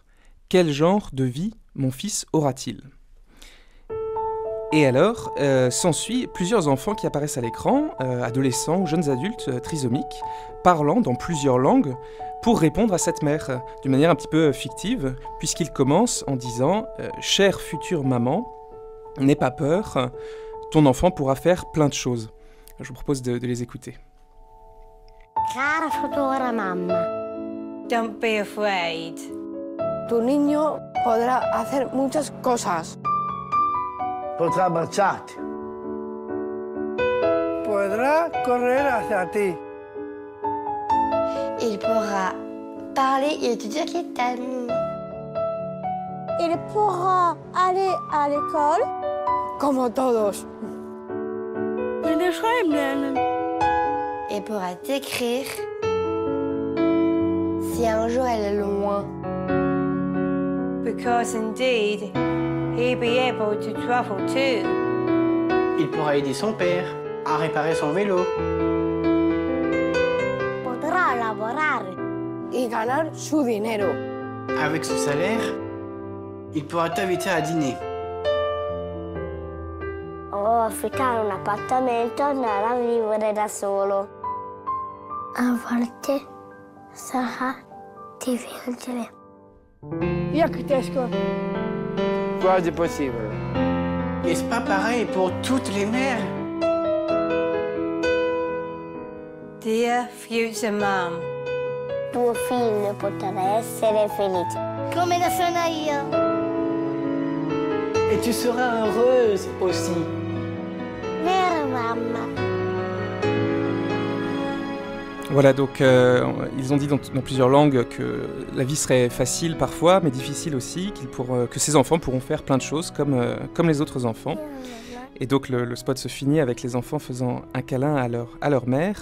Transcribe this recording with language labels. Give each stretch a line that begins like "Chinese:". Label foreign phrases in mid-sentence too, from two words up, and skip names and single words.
French: Quel genre de vie mon fils aura-t-il ?» Et alors, s'ensuit plusieurs enfants qui apparaissent à l'écran, adolescents ou jeunes adultes trisomiques, parlant dans plusieurs langues pour répondre à cette mère, d'une manière un petit peu fictive, puisqu'ils commencent en disant « Chère future maman, n'aie pas peur, ton enfant pourra faire plein de choses ». Je vous propose de les écouter.
Italian: Cara futura mamma,
English: Don't be afraid.
Spanish: Tu niño podrá hacer muchas cosas. Podrá abbracciarti. Podrá correr hacia ti.
French: il pourra parler et te dire qu'il t'aime. Il pourra aller à l'école.
Spanish: Como todos.
French: Il pourra t'écrire si un jour elle est loin.
English: Because indeed, he'll be able to travel too.
French: Il pourra aider son père à réparer son vélo.
Spanish: Podrá laborar. Y ganar su dinero.
French: Avec son salaire, il pourra t'inviter à dîner.
Italian: O affittare un appartamento e andare a vivere da solo. A volte sarà difficile.
Czech: Jak těžko.
Italian: Quasi possible.
French: Est-ce pas pareil pour toutes les mères?
English: Dear future mum,
Italian: Tuo figlio potrà essere felice. Come lo sono io.
French: Et tu seras heureuse aussi.
Italian: Vero mamma?
French: Voilà, donc ils ont dit dans plusieurs langues que la vie serait facile parfois, mais difficile aussi, que ces enfants pourront faire plein de choses comme les autres enfants. Et donc le spot se finit avec les enfants faisant un câlin à leur mère.